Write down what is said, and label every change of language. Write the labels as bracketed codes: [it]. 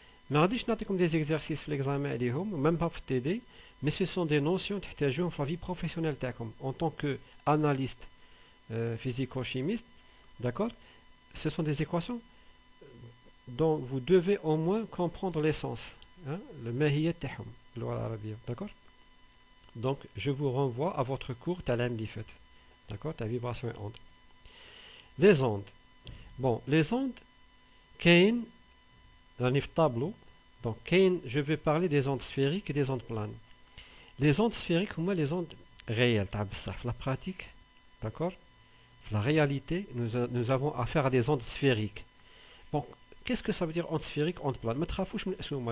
[ar] ما غاديش نعطيكم [fr] des exercices في l'examen عليهم même pas في TD, mais ce sont des notions [ar] تحتاجوهم في [fr] la vie professionnelle [ar] تاعكم [fr] en tant que analyste physico-chimiste, d'accord? Ce sont des équations dont vous devez au moins comprendre l'essence, hein, le mahiyat [ar] تاعهم باللغة العربية, [fr] d'accord? Donc je vous renvoie à votre cours [ar] تاع اللي فات, [fr] d'accord, تاع vibration et ondes. Les ondes. Bon, les ondes, [ar] كاين راني في الطابلو. [fr] Donc كاين, je vais parler des ondes sphériques et des ondes planes. Les ondes sphériques [ar] هما [fr] les ondes réelles [ar] تاع بصح في [fr] la pratique, d'accord? في la réalité, nous avons affaire à des ondes sphériques. Bon, qu'est-ce que ça veut dire ondes sphériques, ondes planes? [ar] ما تخافوش من الاسومه.